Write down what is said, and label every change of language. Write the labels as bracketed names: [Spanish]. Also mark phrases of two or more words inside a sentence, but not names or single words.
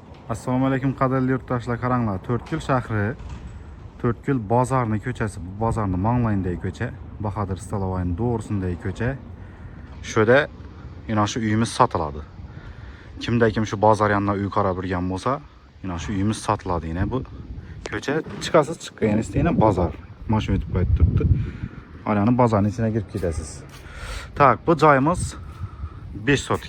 [Uzbek] Assalomu alaykum qadrli yurtdoshlar, qaranglar. To'rtko'l shahri, To'rtko'l bozorni ko'chasi, bu bozorni manglayındagi ko'cha, Bahodir Stalovoyning to'g'risindagi ko'cha. Şöyle yine şu uyimiz satıladi. Kimda kim şu bozor yanına uy qarab yurgan bo'lsa, yine şu uyimiz satıladi yine bu ko'cha. Chiqasiz, chiqqaningiz yine bozor. Mashina o'tib qaytib turibdi. Alani bozorning ichiga kirib ketasiz. Tak, bu joyimiz 5 sotik.